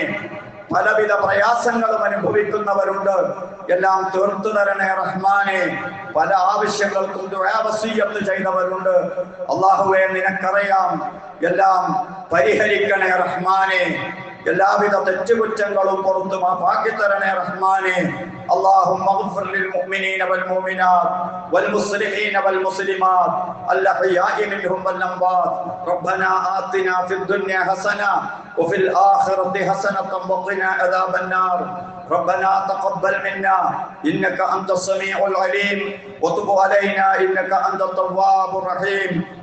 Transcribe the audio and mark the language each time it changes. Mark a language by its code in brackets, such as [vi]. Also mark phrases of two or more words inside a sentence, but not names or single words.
[ml] പലവിധ പ്രയാസങ്ങളും അനുഭവിക്കുന്നവരുണ്ട്, എല്ലാം തീർത്തു തരണേ റഹ്മാനെ. പല ആവശ്യങ്ങൾക്കും ദുആ വസിയ്യത്ത് ചെയ്തവരുണ്ട്. അല്ലാഹുവേ, നിനക്കറിയാം. എല്ലാം പരിഹരിക്കണേ റഹ്മാനെ. എല്ലാവിധ തെറ്റുകുറ്റങ്ങളും പുറത്തു മാപ്പാക്കി തരണേ റഹ്മാനെ. [ar] اللهم اغفر للمؤمنين والمؤمنات والمسلمين والمسلمات الأحياء منهم والأموات. ربنا آتنا في الدنيا حسنة وفي الآخرة حسنة وقنا عذاب النار. ربنا تقبل منا إنك أنت السميع العليم وتب علينا إنك أنت التواب الرحيم.